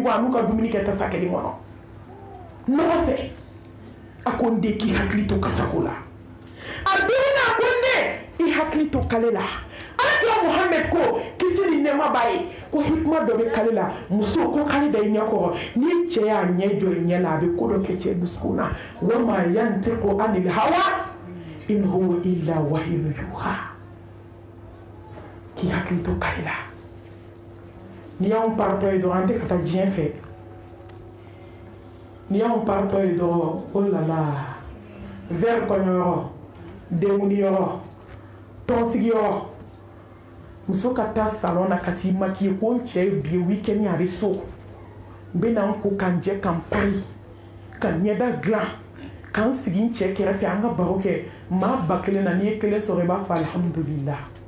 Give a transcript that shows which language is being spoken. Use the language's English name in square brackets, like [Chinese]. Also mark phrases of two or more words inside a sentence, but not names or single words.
[Bambara] ɲugun a n'u ka dumuni kɛ tasa kelen kɔnɔ nɔgɔ fɛ a ko n den k'i hakili to kasako la a denna a ko n den i hakili to kale la alakira muhammed ko kisi ni nɛɛma b'a ye ko hikima dɔ bɛ kale la muso ko kale da i ɲɛ kɔrɔ ni cɛ y'a ɲɛ jɔ i ɲɛ la a bɛ ko dɔ kɛ cɛ dusukun na [Arabic] وما ينطق عن الهوى إن هو إلا وحي يوحى [Bambara] k'i hakili to kale la ni y'anw paratɔ ye dɔrɔn an tɛ ka taa diɲɛ fɛ ni y'anw paratɔ ye dɔrɔn [French] oh la la [Bambara] verre kɔɲɔyɔrɔ denkunliyɔrɔ tɔnsigiyɔrɔ muso ka taa salon na ka t'i maquiller ko n cɛ ye bi ye weekend a bɛ so n bɛ na n ko ka n jɛ ka n pari ka ɲɛda dilan ka n sigi n cɛ kɛrɛfɛ an ka baro kɛ maa ba kelen na n'i ye kelen sɔrɔ i b'a fɔ alhamdulillah